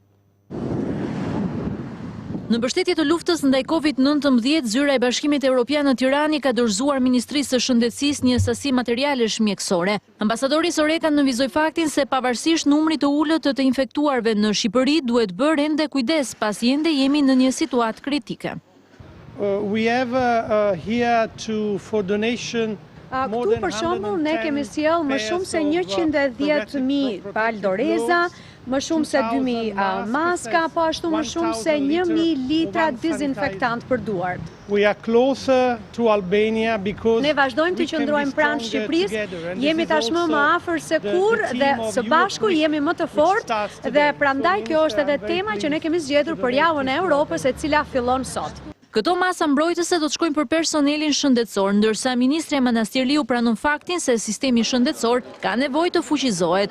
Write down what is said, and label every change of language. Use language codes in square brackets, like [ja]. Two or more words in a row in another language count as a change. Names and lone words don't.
[sq] Në mbështetje të luftës ndaj COVID-19, Zyra e Bashkimit Evropian në Tirani ka dorëzuar Ministrisë së Shëndetësisë një sasi materialesh mjekësore. Ambasadori Soreka nënvizoi faktin se pavarësisht numrit të ulët të infektuarve në Shqipëri, duhet bërë ende kujdes pasi ende jemi në një situatë kritike. [en] We have here for donation. [sq] Këtu për shembull ne kemi sjell më shumë se 110.000 palë doreza, më shumë se 2.000 maska, po ashtu më shumë se 1.000 litra dezinfektant për duart. [en] We are closer to Albania because [sq] ne vazhdojmë të qëndrojmë pranë Shqipërisë, jemi tashmë më afër se kur dhe së bashku jemi më të fortë dhe prandaj kjo është edhe tema që ne kemi zgjedhur për javën e Europës e cila fillon sot. Këto masa mbrojtëse do të shkojnë për personelin shëndetësor, ndërsa ministrja Manastirliu pranon faktin se sistemi shëndetësor ka nevojë të fuqizohet.